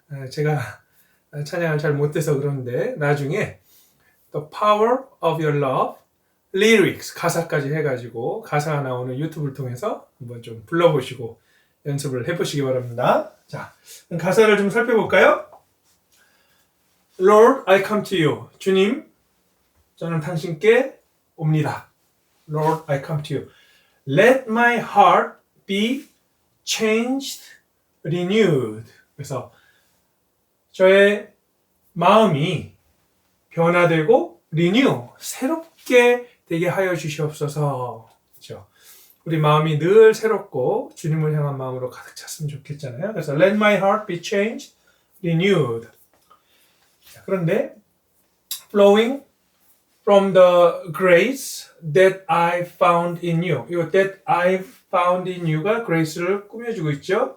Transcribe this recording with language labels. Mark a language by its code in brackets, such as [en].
[ko] 제가 찬양을 잘 못해서 그런데 나중에 The Power of Your Love Lyrics 가사까지 해가지고 가사가 나오는 유튜브를 통해서 한번 좀 불러보시고 연습을 해보시기 바랍니다. 자, 그럼 가사를 좀 살펴볼까요? [en] Lord, I come to you. [ko] 주님, 저는 당신께 옵니다. [en] Lord, I come to you. Let my heart be changed, renewed. [ko] 그래서 저의 마음이 변화되고 renew, 새롭게 되게 하여 주시옵소서. 그렇죠? 우리 마음이 늘 새롭고 주님을 향한 마음으로 가득 찼으면 좋겠잖아요. 그래서 [en] let my heart be changed, renewed. [ko] 자, 그런데 [en] flowing from the grace that I found in you. [ko] 이 [en] that I found in you [ko] 가 grace를 꾸며주고 있죠.